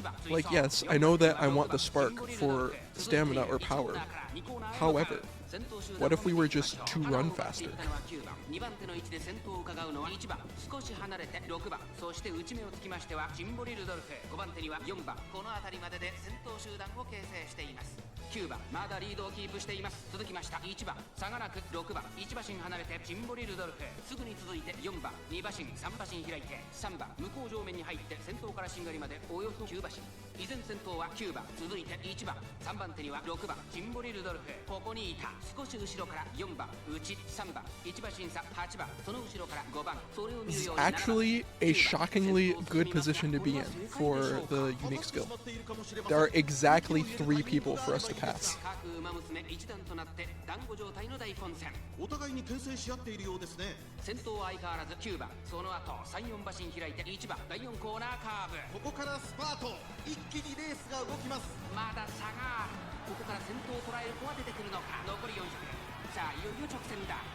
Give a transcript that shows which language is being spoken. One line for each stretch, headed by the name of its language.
English: Like, yes, I know that I want the spark for stamina or power. However, what if we were just to run faster?
Japanese: 2番手の位置で先頭を伺うのは1番、少し離れて6番、そして内目をつきましてはシンボリルドルフ、5番手には4番、この辺りまでで先頭集団を形成しています。 9番、まだリードをキープしています。続きました1番、差がなく6番、1馬身離れてシンボリルドルフ、すぐに続いて4番、2馬身、3馬身開いて3番、向こう上面に入って先頭からしんがりまでおよそ9馬身。依然先頭は9番、続いて1番、3番手には6番、シンボリルドルフ、ここにいた。少し後ろから4番、内3番、1馬身差8番、その後ろから5番、それを見る
English: This is
Japanese: ように
English: actually a shockingly good position to be in for the unique skill. There are exactly 3 people for us to pass.
Japanese: 各馬娘一段となって団子状態の大混戦。お互いに牽制し合っているようですね。先頭は相変わらず9番、その後3、4馬身開いて1番、第4コーナーカーブ。ここからスパート、一気にレースが動きます。まだ差がある。ここから先頭を捉える子は出てくるのか。残り400。さあいよいよ直線だ。